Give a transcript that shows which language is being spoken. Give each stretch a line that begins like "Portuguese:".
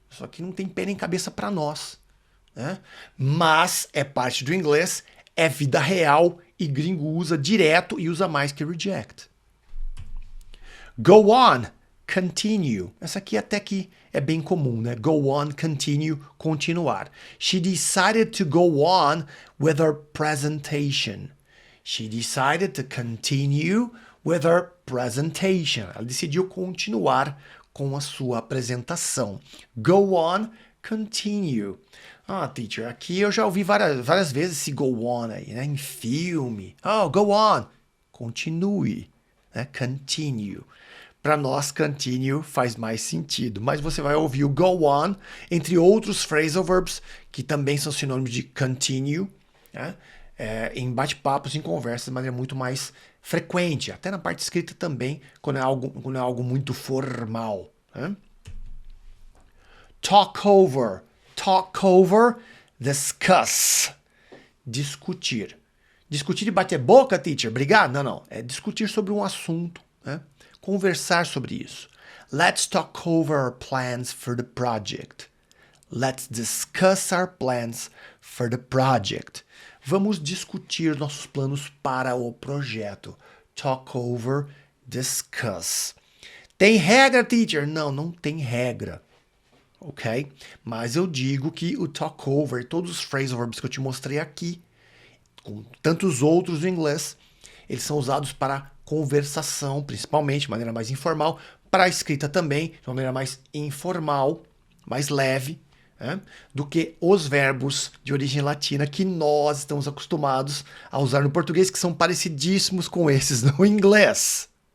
Portuguese: Isso aqui não tem pé nem cabeça para nós. Mas é parte do inglês, é vida real e gringo usa direto e usa mais que reject. Go on, continue. Essa aqui até que é bem comum, né?
English: Go on, continue, continuar. She decided to go on with her presentation. She decided to continue with her presentation.
Portuguese: Ela decidiu continuar com a sua apresentação. Go on, continue. Teacher, aqui eu já ouvi várias vezes esse go on aí, né? Em filme.
English: Go on. Continue. Continue.
Portuguese: para nós, continue faz mais sentido. Mas você vai ouvir o go on, entre outros phrasal verbs, que também são sinônimos de continue, né? Em bate-papos, em conversas, de maneira muito mais frequente. Até na parte escrita também, quando é algo muito formal. Né? Talk over, discuss. Discutir. Discutir e bater boca, teacher? Brigar? Não. É discutir sobre um assunto. Né? Conversar sobre isso.
English: Let's talk over our plans for the project. Let's discuss our plans for the project.
Portuguese: Vamos discutir nossos planos para o projeto. Talk over, discuss. Tem regra, teacher? Não tem regra. Ok? Mas eu digo que o talk over, todos os phrasal verbs que eu te mostrei aqui, com tantos outros no inglês, eles são usados para conversação, principalmente, de maneira mais informal, para a escrita também, de maneira mais informal, mais leve, né, do que os verbos de origem latina que nós estamos acostumados a usar no português, que são parecidíssimos com esses no inglês.